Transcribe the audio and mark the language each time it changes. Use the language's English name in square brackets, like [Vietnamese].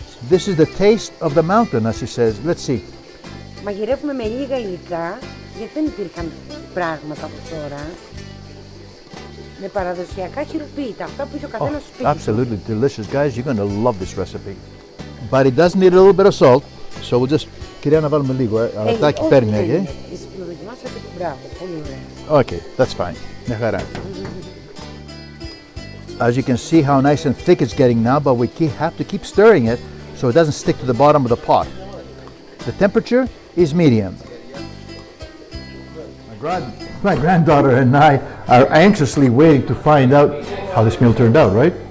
[English] This is the taste of the mountain, as she says. Let's see. [Greek] Μαγειρεύουμε με λίγα υλικά, γιατί δεν υπήρχαν πράγματα από τώρα. Με παραδοσιακά χειροποίητα, αυτά που είχε ο καθένας στο σπίτι. [English] Absolutely delicious, guys. You're going to love this recipe. But it does need a little bit of salt, so we'll just... [Greek] Κυρία, να βάλουμε λίγο, αλατάκι παίρνει, Εσείς το δοκιμάσατε, μπράβο, πολύ ωραία. [English] Okay, that's fine. [Greek] Μια χαρά. [English] As you can see how nice and thick it's getting now, but we have to keep stirring it so it doesn't stick to the bottom of the pot. The temperature is medium. My granddaughter and I are anxiously waiting to find out how this meal turned out, right?